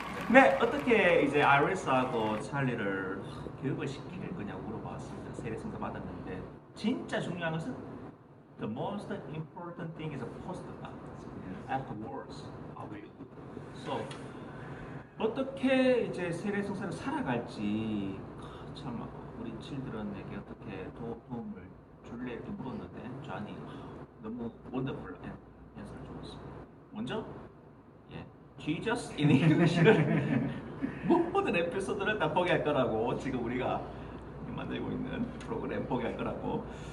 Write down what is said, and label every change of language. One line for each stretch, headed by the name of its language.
Korean: 네, 어떻게 이제 아이리스하고 찰리를 교육을 시킬 거냐고 물어봤습니다. 세례 성사 받았는데 진짜 중요한 것은
English: the most important thing is post afterwards.
Korean: So 어떻게 이제 세례 성사를 살아갈지 참 우리 children에게 어떻게 도움을 줄래 이렇게 물었는데 존이 너무 원더풀한 answer를 줬습니다. 먼저 Jesus in English를 모든 에피소드를 다 보게 할 거라고 지금 우리가 만들고 있는 프로그램 보게 할 거라고.